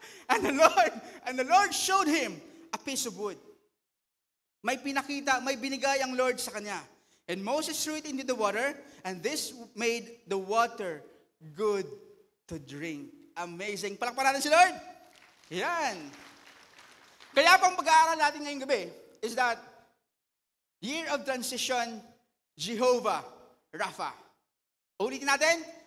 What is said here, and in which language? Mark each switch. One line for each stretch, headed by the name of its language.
English: And the Lord showed him a piece of wood.
Filipino: May pinakita, may binigay ang Lord sa kanya.
English: And Moses threw it into the water, and this made the water good to drink.
Filipino: Amazing. Palakpakan natin si Lord. Yan. Kaya pang pag-aaral natin ngayong gabi is
English: that year of transition,
Filipino: Jehovah Rapha. Ulitin natin.